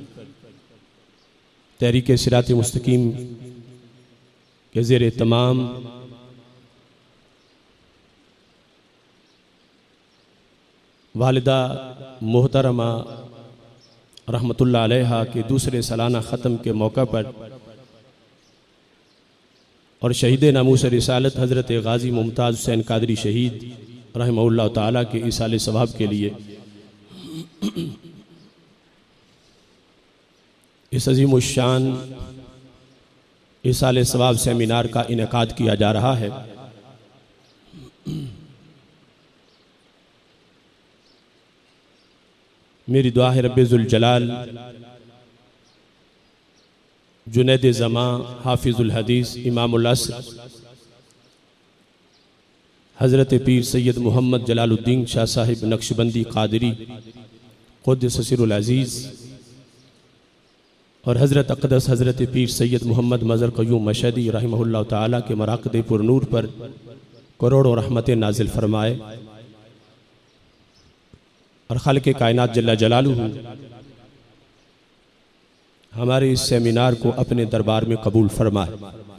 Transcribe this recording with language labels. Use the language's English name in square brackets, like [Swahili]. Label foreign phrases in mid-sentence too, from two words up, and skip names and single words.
[Urdu] تحریک صراط مستقیم کے زیر تمام والدہ محترمہ رحمۃ اللہ علیہا کے دوسرے سالانہ ختم کے موقع پر اور شہید ناموس رسالت حضرت غازی ممتاز حسین قادری شہید رحمہ اللہ تعالی کے ایصال ثواب کے لیے اس عظیم شان ایصال ثواب سیمینار کا انعقاد کیا جا رہا ہے. میری دعا ہے رب ذوالجلال جنید زماں، حافظ الحدیث، امام العصر حضرت پیر سید محمد جلال الدین شاہ صاحب نقشبندی قادری قدس سرہ العزیز اور حضرت اقدس حضرت پیر سید محمد مظہر قیوم مشہدی رحمہ اللہ تعالی کے مراقد پرنور پر کروڑوں رحمتیں نازل فرمائے اور خالق کائنات جل جلالہ ہمارے اس سیمینار کو اپنے دربار میں قبول فرمائے.